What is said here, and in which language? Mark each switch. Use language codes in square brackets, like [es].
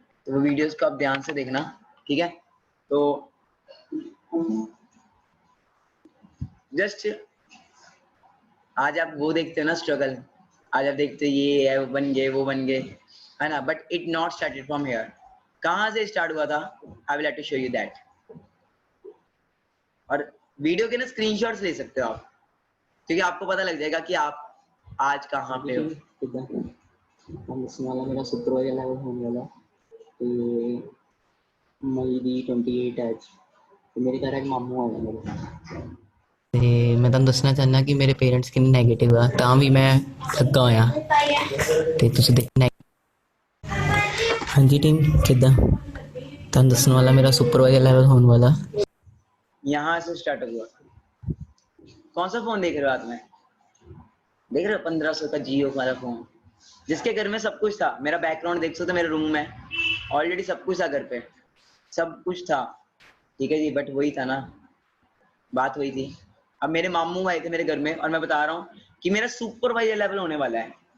[hi] तो वो वीडियोस को आप ध्यान से देखना, ठीक है। तो जस्ट आज आप वो देखते हो ना स्ट्रगल, आज आप देखते हो ये है, वो बन गए, वो बन गए, है ना, [en] But it not started from here. [hi] कहाँ से स्टार्ट हुआ था? [en] I will have to show you that. [hi] और वीडियो के ना स्क्रीनशॉट्स ले सकते हो आप, क्योंकि आपको पता लग जाएगा कि आप आज कहाँ पे हो। मेरा सुपरवाइजर लेवल होने वाला [pa] ਤੇ ਮਈ ਦੀ 28 ਅੱਜ ਤੇ ਮੇਰੇ ਘਰ ਇੱਕ ਮਾਮੂ ਆਇਆ ਮੇਰੇ ਤੇ ਮੈਂ ਤੁਹਾਨੂੰ ਦੱਸਣਾ ਚਾਹੁੰਦਾ ਕਿ ਮੇਰੇ ਪੇਰੈਂਟਸ ਕਿੰਨੇ ਨੈਗੇਟਿਵ ਆ ਤਾਂ ਵੀ ਮੈਂ ਲੱਗਾ ਹੋਇਆ ਤੇ ਤੁਸੀਂ ਦੇਖਣਾ। ਹਾਂਜੀ ਟੀਮ ਕਿੱਦਾਂ ਤੁਹਾਨੂੰ ਦੱਸਣ ਵਾਲਾ ਮੇਰਾ ਸੁਪਰਵਾइजर [hi] लेवल होने वाला। यहाँ से स्टार्ट हुआ। कौन सा फोन देख रहे हो हाथ में? देख रहे हो 1500 का जियो वाला फोन, जिसके घर में सब कुछ था। मेरा बैकग्राउंड देख सकते हो, मेरे रूम में ऑलरेडी सब कुछ था, घर पे सब कुछ था, ठीक है जी। बट वही था ना, बात वही थी। अब मेरे मामू आए थे मेरे घर में, और मैं बता रहा हूँ कि मेरा सुपरवाइजर लेवल होने वाला है।